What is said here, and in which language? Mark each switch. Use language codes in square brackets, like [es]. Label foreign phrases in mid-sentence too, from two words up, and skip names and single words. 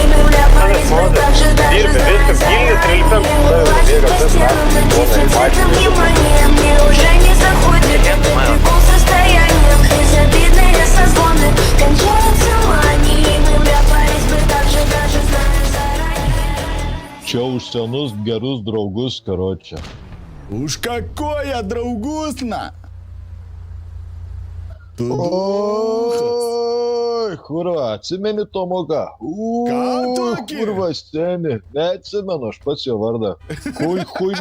[ru] Мы вляпались бы так же, даже зная заранее. Лазить по стенам от дефицита внимания. Мне уже не заходит этот прикол с расстоянием. Безобидные созвоны кончаются манией. Мы вляпались бы так же, даже зная заранее. [lt] Čia už senus gerus draugus, karočią. Už какое draugusna? Tu Oi, kurva, atsimeni Tomoga? Ką tokį? Kurva, seni. Neatsimenu, aš pats jo vardą.